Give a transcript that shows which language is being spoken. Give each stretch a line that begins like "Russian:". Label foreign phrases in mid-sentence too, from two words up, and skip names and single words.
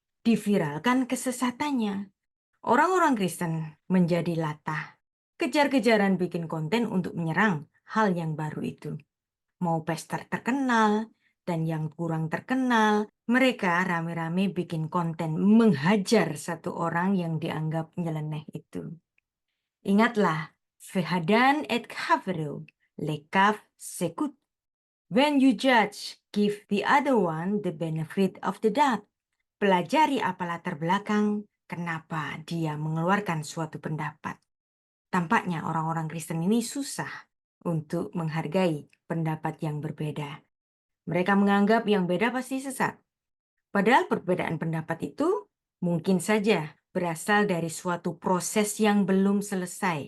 Indonesian: Diviralkan kesesatannya. Orang-orang Kristen menjadi latah, kejar-kejaran bikin konten untuk menyerang hal yang baru itu. Mau pester terkenal dan yang kurang terkenal, mereka rame-rame bikin konten menghajar satu orang yang dianggap nyeleneh itu. Ingatlah,
Hebrew: והדן את חברו, לכף זכות.
English: When you judge, give the other one the benefit of the doubt.
Indonesian: Pelajari apa latar belakang, kenapa dia mengeluarkan suatu pendapat. Tampaknya orang-orang Kristen ini susah untuk menghargai pendapat yang berbeda. Mereka menganggap yang beda pasti sesat. Padahal perbedaan pendapat itu mungkin saja berasal dari suatu proses yang belum selesai.